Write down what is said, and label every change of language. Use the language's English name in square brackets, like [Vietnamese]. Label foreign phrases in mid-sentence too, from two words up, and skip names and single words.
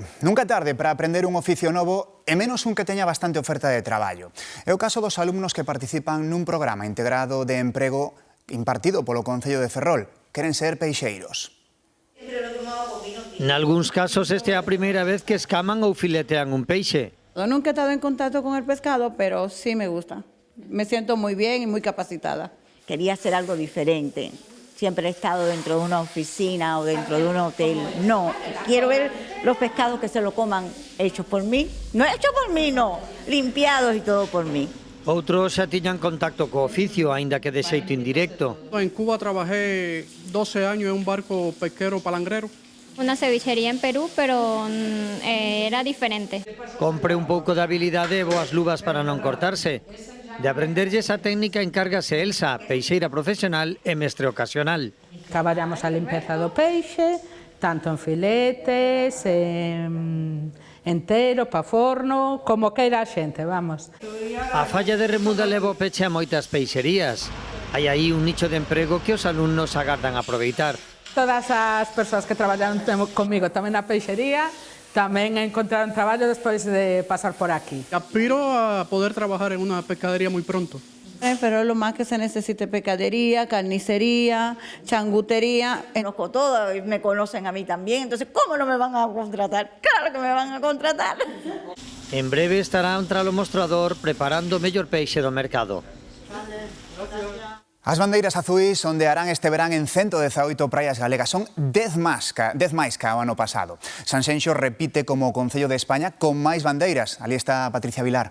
[Galician] Nunca é tarde para aprender un oficio novo e menos un que teña bastante oferta de traballo. É o caso dos alumnos que participan nun programa integrado de emprego impartido polo Concello de Ferrol. Queren ser peixeiros. Nalgúns casos esta é a primeira vez que escaman ou filetean un peixe. [Spanish] Nunca he estado en contacto con el pescado, pero sí me gusta. Me siento muy bien y muy capacitada. Quería hacer algo diferente. Siempre he estado dentro de una oficina o dentro de un hotel. No, quiero ver los pescados que se lo coman hechos por mí. No hechos por mí, no. Limpiados y todo por mí. [Galician] Outros xa tiñan contacto co oficio, aínda que de xeito indirecto. [Spanish] En Cuba trabajé 12 años en un barco pesquero palangrero. Una cevichería en Perú, pero era diferente. [Galician] Compre un pouco de habilidade e boas luvas para non cortarse. De aprenderlle esa técnica encárgase Elsa, peixeira profesional e mestre ocasional. Traballamos a limpeza do peixe, tanto en filetes, entero, pa forno, como queira a xente, vamos. A falla de remuda leva o peche a moitas peixerías. Hai aí un nicho de emprego que os alumnos agardan aproveitar. Todas as persoas que traballaron comigo tamén na peixería tamén encontraron traballo despois de pasar por aquí. [Spanish] Aspiro a poder trabajar en una pescadería muy pronto. Pero lo más que se necesite pescadería, carnicería, changutería. Conozco todo, me conocen a mí también, entonces ¿cómo no me van a contratar? Claro que me van a contratar. [Galician] En breve estará un tralo mostrador preparando o mellor peixe do mercado. As bandeiras azuis ondearán este verán en 118 praias galegas. Son 10 máis ca o ano pasado. Sanxenxo repite como o Concello de España con máis bandeiras.